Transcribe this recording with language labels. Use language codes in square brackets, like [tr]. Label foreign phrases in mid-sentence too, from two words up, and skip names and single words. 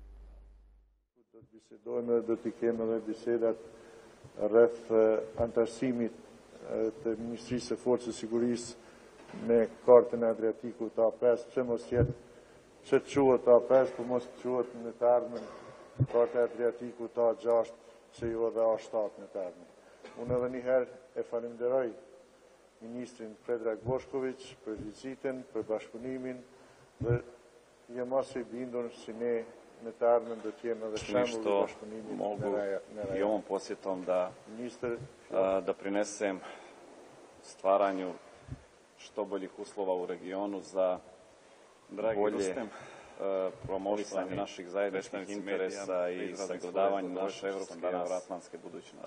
[sq] Bisedojmë dhe të kemi edhe bisedat rreth antarësimit të Ministrisë së Forcës së Sigurisë me kartën e Adriatikut A5, pse mos jetë që të quhet A5, po mos të quhet në të ardhmen kartë e Adriatikut A6, që jo edhe A7 në të ardhmen. Unë edhe njëherë e falenderoj Ministrin Predrag Boshković për vizitën, për bashkëpunimin, dhe jam asë i bindur si ne në të ardhmen do të jemi edhe shembull i bashkëpunimit në rajon. [sr] I ovom posjetom da doprinesem stvaranju što boljih uslova u regionu za bolje promovisanje naših zajedničkih interesa i sagledavanje naše evropske i evroatlantske budućnosti.